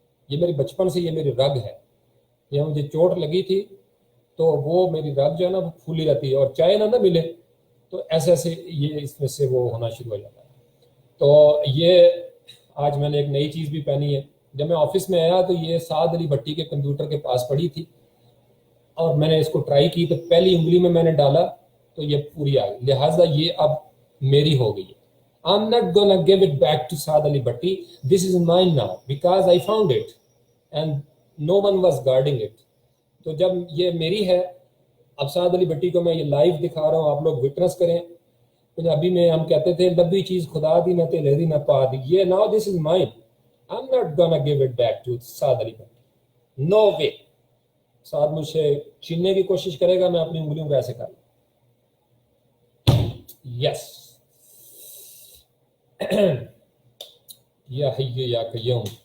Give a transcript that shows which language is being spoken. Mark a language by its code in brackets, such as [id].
[hi] ये मेरी बचपन से ये मेरी रग है। यहाँ मुझे चोट लगी थी तो वो मेरी रग जो है ना वो फूली रहती है, और चाय ना मिले तो ऐसे ऐसे ये इसमें से वो होना शुरू हो जाता है। तो ये आज मैंने एक नई चीज़ भी पहनी है। जब मैं ऑफिस में आया तो ये साद अली भट्टी के कंप्यूटर के पास पड़ी थी, और मैंने इसको ट्राई की तो पहली उंगली में मैंने डाला तो ये पूरी आ गई, लिहाजा ये अब मेरी हो गई है। [en] I'm not gonna give it back to Saad Ali Bhatti. This is mine now because I found it and no one was guarding it. [hi] तो जब ये मेरी है, अब साद अली भट्टी को मैं ये लाइव दिखा रहा हूँ, आप लोग विटनेस करें पंजाबी में हम कहते थे [pa] लब्बी चीज खुदा दी ना तेले दी ना पा दी, [en] ये now this is mine, I am not gonna give it back to Saad Ali Bhatti, no way. [hi] साद मुझसे छीनने की कोशिश करेगा, मैं अपनी उंगलियों को ऐसे कर, यस [ar] या हय्य या कय्यूम।